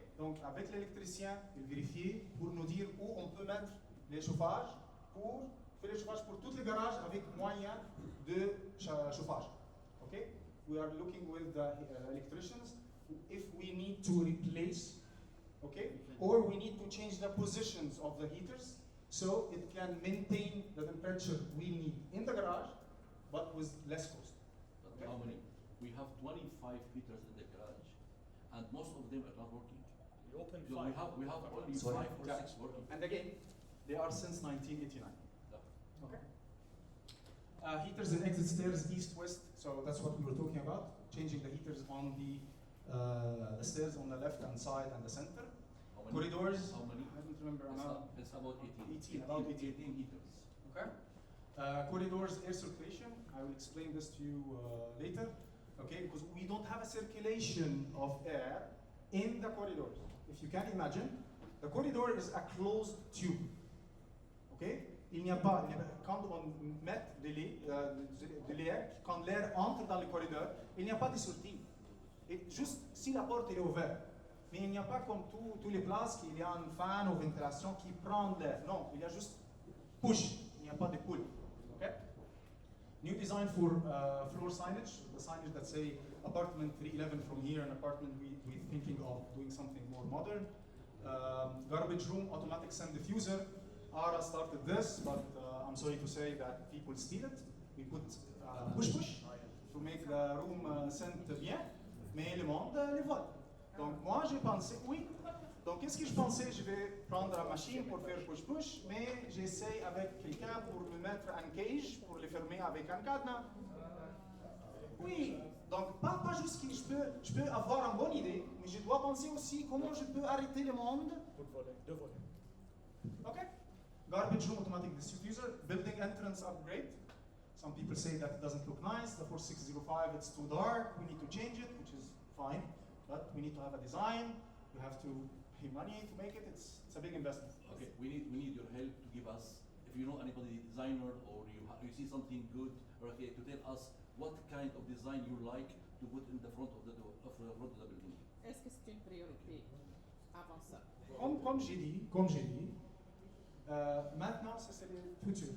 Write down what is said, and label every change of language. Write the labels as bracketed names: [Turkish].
[French] Donc avec l'électricien, il vérifie pour nous dire où on peut mettre les chauffages pour fait le chauffage pour tous les garages avec moyen de chauffage. [English] Okay? We are looking with the electricians if we need to replace, okay, or we need to change the positions of the heaters so it can maintain the temperature we need in the garage, but with less cost. But how many? We have 25 heaters in the garage, and most of them are not working. You open So five. we have only Sorry. 5 or Yeah. 6 working. And again, they are since 1989. Yeah. Okay. Heaters and exit stairs east-west, so that's what we were talking about. Changing the heaters on the stairs on the left-hand side and the center. How many? Corridors. How many? I don't remember now. It's about 18. 18, about 18. 18 heaters. Okay. Corridors, air circulation. I will explain this to you later. Okay, because we don't have a circulation of air in the corridors. If you can imagine, the corridor is a closed tube. Okay? [French] Il n'y a pas, quand on met de l'air, quand l'air entre dans le corridor, il n'y a pas de sortie. Et juste si la porte est ouverte. Mais il n'y a pas comme tous les places qu'il y a un fan ou ventilation qui prend l'air. Non, il y a juste push. Il n'y a pas de pull. Okay? [English] New design for floor signage. The signage that say apartment 311 from here, an apartment we're thinking of doing something more modern. Garbage room, automatic scent diffuser. ARA started this, but I'm sorry to say that people steal it. We put push to make the room scent [French] bien, mais le monde les vole. Donc moi j'ai pensé, oui, donc qu'est-ce que je pensais? Je vais prendre la machine pour faire push, mais j'essaie avec quelqu'un pour me mettre un cage, pour le fermer avec un cadenas. Oui, donc pas juste que je peux avoir une bonne idée, mais je dois penser aussi comment je peux arrêter le monde. Deux volets. [English] Okay. Garbage room automatic diffuser, building entrance upgrade. Some people say that it doesn't look nice. The 4605, it's too dark. We need to change it, which is fine. But we need to have a design. We have to pay money to make it. It's a big investment. Okay, we need your help to give us, if you know anybody designer or you see something good, or okay, to tell us what kind of design you like to put in the front of the door, of the front of the building. [French] Est-ce que c'est une priorité avant ça? Comme j'ai dit, maintenant c'est le futur.